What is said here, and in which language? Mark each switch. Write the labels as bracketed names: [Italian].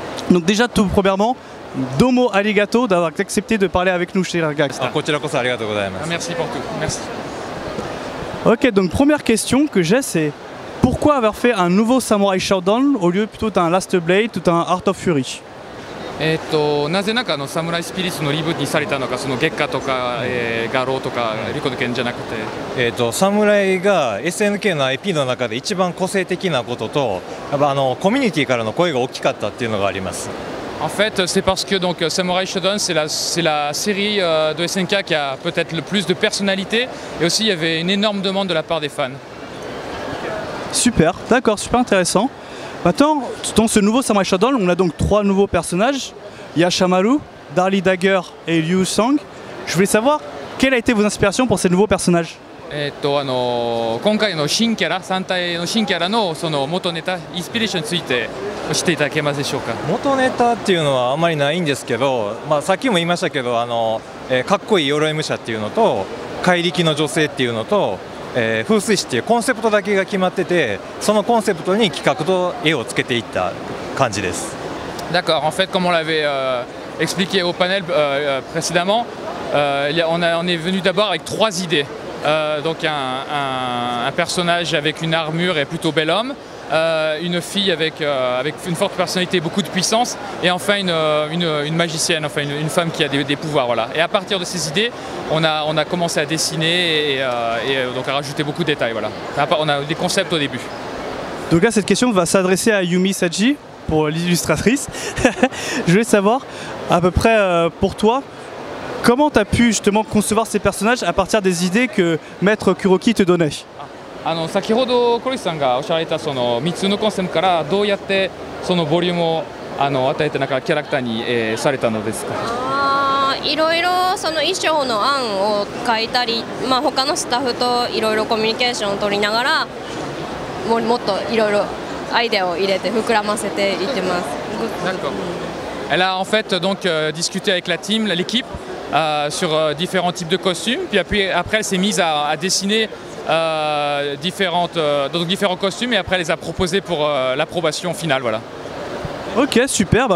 [French] Donc déjà tout premièrement, [Japanese] domo arigato [French] d'avoir accepté de parler avec nous chez Larga. Merci pour tout, merci. Ok, donc première question que j'ai, c'est pourquoi avoir fait un nouveau Samurai Shodown au lieu plutôt d'un Last Blade ou d'un Heart of Fury? [Japanese] なぜなんかサムライスピリッツのリブートにされたのか、その月下とか、画廊とかリコード剣じゃなくて、サムライが SNK の IP の中で一番個性的なことと、やっぱコミュニティからの声が大きかったっていうのがあります。 [French] En fait, c'est parce que donc Samurai Shodown, c'est la série de SNK qui a peut-être le plus de personnalité, et aussi il y avait une énorme demande de la part des fans. Super, d'accord, super intéressant. Maintenant, dans ce nouveau Samurai Shodown, on a donc 3 nouveaux personnages, Yashamaru, Darly Dagger et Liu Sang. Je voulais savoir, quelle a été vos inspirations pour ces nouveaux personnages? [Japanese] 今回の新キャラ、3体の新キャラのその元ネタ、インスピレーションについて教えていただけますでしょうか。元ネタっていうのはあんまりないんですけど、さっきも言いましたけど、かっこいい鎧武者っていうのと、怪力の女性っていうのと、風水師っていうコンセプトだけが決まってて、そのコンセプトに企画と絵をつけていった感じです。 [French] D'accord, en fait, comme on l'avait expliqué au panel précédemment, on est venu d'abord avec 3 idées. Donc un personnage avec une armure et plutôt bel homme, une fille avec une forte personnalité et beaucoup de puissance, et enfin une magicienne, enfin une femme qui a des pouvoirs. Voilà. Et à partir de ces idées, on a commencé à dessiner et donc à rajouter beaucoup de détails. Voilà. On a des concepts au début. Donc là, cette question va s'adresser à Yumi Saji, pour l'illustratrice. Je voulais savoir, à peu près pour toi, comment tu as pu justement concevoir ces personnages à partir des idées que Maître Kuroki te donnait? [Japanese] 先ほどコリスさんがおっしゃられたその3つのコンセプトからどうやってそのボリュームを与えてなんかキャラクターに、されたのですか？いろいろその衣装の案を書いたり、他のスタッフといろいろコミュニケーションを取りながらもっといろいろアイデアを入れて膨らませていってます。 [French] D'accord. Elle a en fait donc discuté avec la team, l'équipe, sur différents types de costumes. Puis après elle s'est mise à dessiner différents costumes et après elle les a proposés pour l'approbation finale. Voilà. Ok, super.